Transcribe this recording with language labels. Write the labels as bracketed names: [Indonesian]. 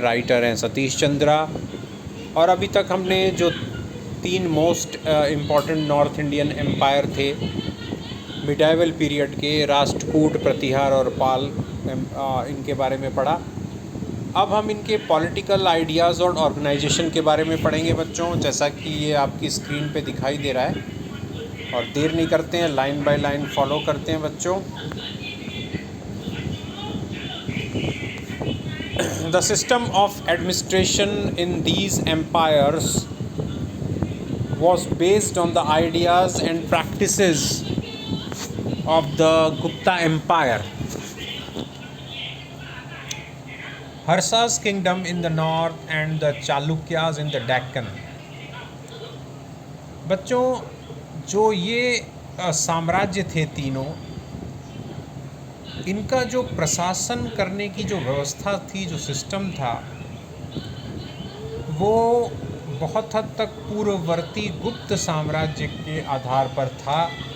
[Hindi] Writer हैं सतीश चंद्रा। और अभी तक हमने जो 3 most important north Indian empire थे मिडाइवल पीरियड के, राष्ट्रकूट, प्रतिहार और पाल, इनके बारे में पढ़ा। अब हम इनके पॉलिटिकल आइडियाज़ और ऑर्गेनाइजेशन के बारे में पढ़ेंगे बच्चों, जैसा कि ये आपकी स्क्रीन पे दिखाई दे रहा है। और देर नहीं करते हैं, लाइन बाय लाइन फॉलो करते हैं बच्चों। [English] The system of administration in these empires was based on the ideas and practices of the Gupta Empire. Harsa's kingdom in the north and the Chalukyas in the Deccan. [Hindi] बच्चों, जो ये साम्राज्य थे तीनों, इनका जो प्रशासन करने की जो व्यवस्था थी, जो सिस्टम था, वो बहुत हद तक पूर्ववर्ती गुप्त साम्राज्य के आधार पर था।